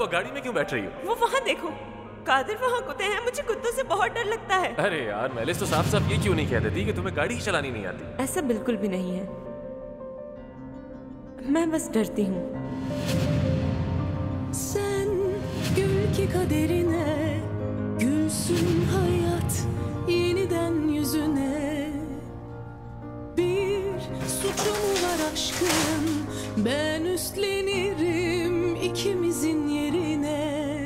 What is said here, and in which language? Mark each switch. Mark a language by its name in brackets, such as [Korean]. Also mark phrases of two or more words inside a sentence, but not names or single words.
[Hindi] गाड़ी में क्यों बैठ रही हो? वो वहाँ देखो, कादिर वहाँ कुत्ते हैं। मुझे कुत्तों से बहुत डर लगता है। अरे यार मैलिस, तो साफ साफ ये क्यों नहीं कह देती कि तुम्हें गाड़ी ही चलानी नहीं आती? ऐसा बिल्कुल भी नहीं है, मैं bas डरती हूँ। [Turkish] Sen gül ki kaderine, gülsün hayat yeniden yüzüne. Bir suçum var aşkın, ben üstlenirim ikimizin yerine.